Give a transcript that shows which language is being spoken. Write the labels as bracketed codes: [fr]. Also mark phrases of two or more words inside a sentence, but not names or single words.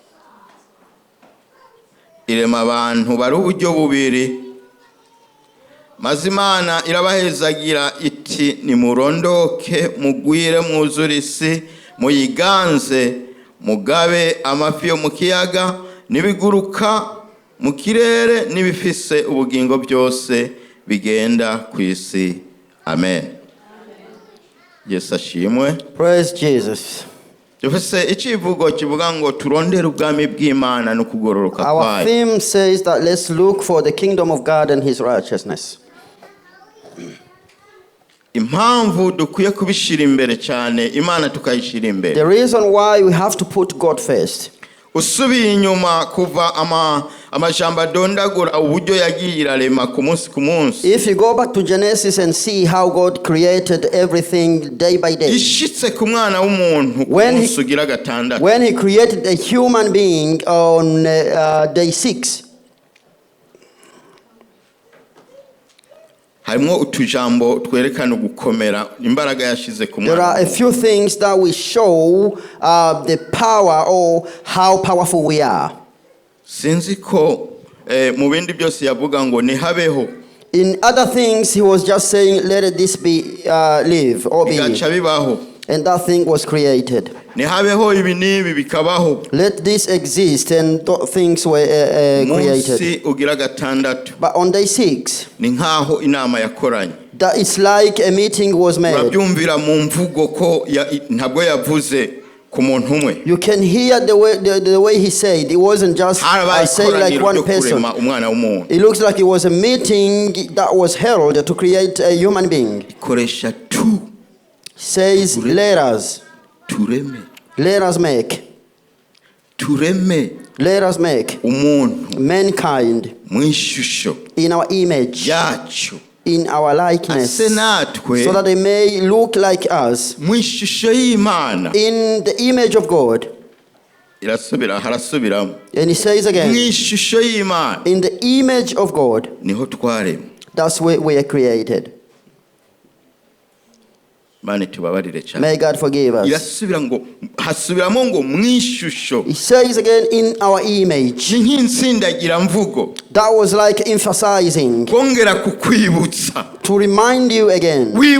[rn] Irema abantu bari uburyo bubiri, maze Imana irabahezagira iti nimurondoke mugwire mwuzure isi muyiganze mugabe amafi yo mu kiyaga n'ibiguruka mu kirere n'ibifise ubugingo byose bigenda ku isi. Amen. Yesu ashimwe. [en] Praise Jesus. [rn] Dufise ikivugo kivuga ngo turondere ubwami bw'Imana no kugororoka [en] Our [rn] kwayo. [en] theme says that let's look for the kingdom of God and his righteousness. [rn] Impamvu dukwiye kubishira imbere cyane Imana tukayishira imbere. [en] The reason why we have to put God first. [rn] Usubiye inyuma kuva amajambo adondagura uburyo yagiye irarema ku munsi ku munsi. [en] If you go back to Genesis and see how God created everything day by day. [rn] Ishitse ku mwana w'umuntu ku munsi ugira gatandatu. [en] When he created a human being on day 6. [rn] harimo utujambo twerekana gukomera imbaraga yashize ku [en] There are a few things that will show the power or how powerful we are. [rn] Sinzi ko mu bindi byose yavuga ngo nihabeho. [en] In other things, he was just saying, let this be live or be. [rn] Bigaca bibaho. [en] And that thing was created. [rn] Nihabeho ibi n'ibi bikabaho. [en] Let this exist, and things were created. [rn] Munsi ugira gatandatu. [en] But on day 6, [rn] ni nkaho inama yakoranye. [en] that it's like a meeting was made. [rn] Urabyumvira mu mvugo ko ntabwo yavuze ku muntu umwe. [en] You can hear the way he said. It wasn't just saying like one person. It looks like it was a meeting that was held to create a human being. [rn] Ikoresha tu. [en] Says, let us make. [rn] Tureme. [en] Let us make [rn] umuntu. [en] Mankind [rn] Mwishusho. [en] in our image. [rn] Yacu. [en] In our likeness. So that they may look like us. [rn] Mwishusho y'Imana. [en] In the image of God. [rn] Harasubiramo. [en] And he says again. [rn] Mwishusho y'Imana. [en] In the image of God. [rn] Niho twaremwe. [en] That's where we are created. May God forgive us. He says again, in our image. That was like emphasizing. To remind you again.